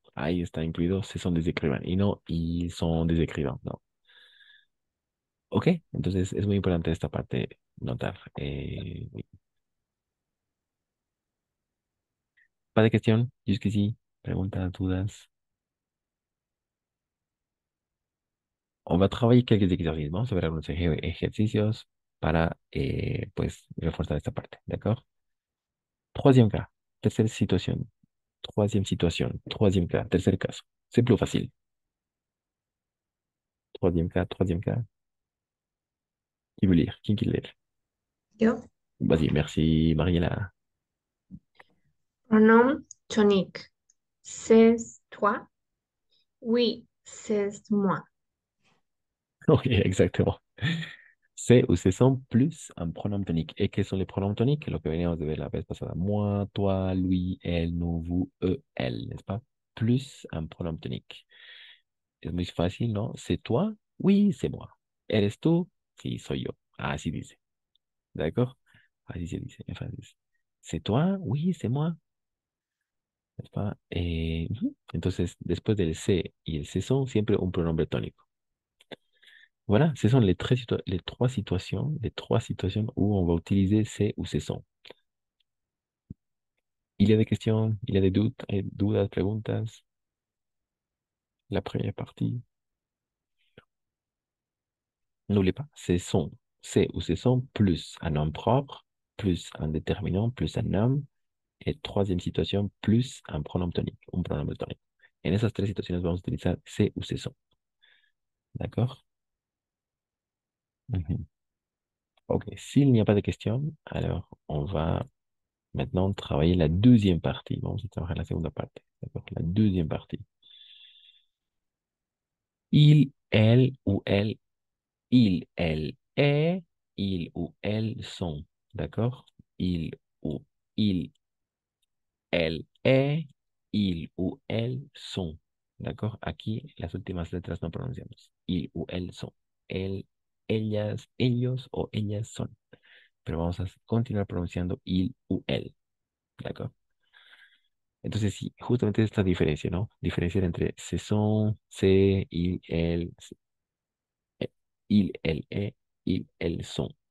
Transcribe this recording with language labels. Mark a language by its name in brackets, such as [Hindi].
[Spanish] Ahí está incluido, [French] ce sont des écrivains. Y no, ils sont des écrivains. [Spanish] No. Ok, entonces es muy importante esta parte notar. [French] Oui. Pas de question, jusqu'ici. [Spanish] Preguntas, dudas. [French] On va travailler quelques exercices. [Spanish] Vamos a ver algunos ejercicios para pues reforzar esta parte. [French] ¿D'accord? Troisième cas, [Spanish] tercera situación. [French] Troisième situation, troisième cas, [Spanish] tercer caso. [French] C'est plus facile. Troisième cas, troisième cas. Qui veut lire? Qui lire? [Spanish] Yo. [French] Vas-y, merci Mariela. Pronom tonique. C'est toi. Oui, c'est moi. Oui, exactement. C'est ou ce sont plus un pronom tonique. [Spanish] ¿Y qué son [French] les pronoms toniques? [Spanish] Lo que veníamos de ver la vez pasada. [French] Moi, toi, lui, elle, nous, vous, eux, elle, n'est-ce pas? [Spanish] Plus un pronom tonique. Es muy fácil, ¿no? [French] ¿C'est toi? Oui, c'est moi. [Spanish] ¿Eres tú? Sí, soy yo. Así dice. ¿D'accord? Así se dice en francés. [French] ¿C'est toi? Oui, c'est moi. ¿N'est-ce pas? [Spanish] Entonces, después del c'est y el ce sont, siempre un pronombre tónico. [French] Voilà, ce sont les trois situations où on va utiliser c'est ou ce sont. Il y a des questions, il y a des doutes, [Spanish] dudas, preguntas. [French] La première partie. N'oubliez pas, ce sont, c'est ou ce sont plus un nom propre, plus un déterminant, plus un noun, et troisième situation, plus un pronom tonique, un pronom tonique. [Spanish] En esas tres situaciones vamos a utilizar [French] c'est ou ce sont. [Spanish] D'accord? Mhm. [French] Ok, s'il n'y a pas de questions, alors on va maintenant travailler la deuxième partie. [Spanish] Vamos a trabajar la segunda parte. D'accord? [French] La deuxième partie. Il, elle ou elle, il, elle est, il ou elles sont. D'accord? Il ou il, elle est, il ou elles sont. D'accord? [Spanish] Aquí las últimas letras no pronunciamos. [French] Il ou elles sont. [Spanish] Él, ellas, ellos o ellas son. Pero vamos a continuar pronunciando il u el. ¿D'accord? Entonces, sí, justamente esta diferencia, ¿no? Diferenciar entre [French] ce sont, c'est, il, elle est, ils, elles sont.